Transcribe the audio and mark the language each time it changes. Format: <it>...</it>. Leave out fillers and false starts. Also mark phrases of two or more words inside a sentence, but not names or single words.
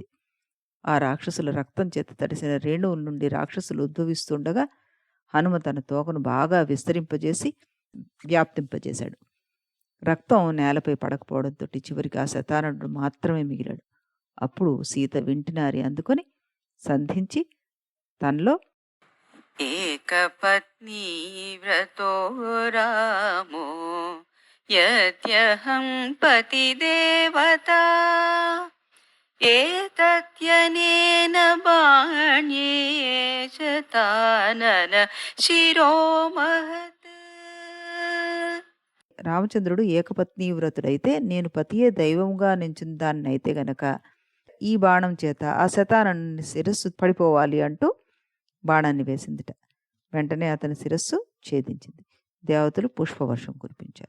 <te>ఆ రాక్షసుల రక్తం చేత తడిసిన రేణువుల నుండి రాక్షసులు ఉద్భవిస్తుండగా హనుమ తన తోకను బాగా విస్తరింపజేసి వ్యాప్తింపజేశాడు. రక్తం నేలపై పడకపోవడంతో చివరికి ఆ శతాననుడు మాత్రమే మిగిలాడు. అప్పుడు సీత వింటినారి అందుకొని సంధించి తనలో</te> <sa>एकपत्नी व्रतो रामो यद्यहं पतिदेवता एतद्यनेन बाण्येषतानन शिरोमहत्</sa> <te>రామచంద్రుడు ఏకపత్ని వ్రతుడైతే నేను పతియే దైవంగా నించిన దాన్నైతే గనక ఈ బాణం చేత ఆ శతానని శిరస్సు పడిపోవాలి అంటూ బాణాన్ని వేసిందిట. వెంటనే అతని శిరస్సు ఛేదించింది. దేవతలు పుష్పవర్షం కురిపించారు.</te>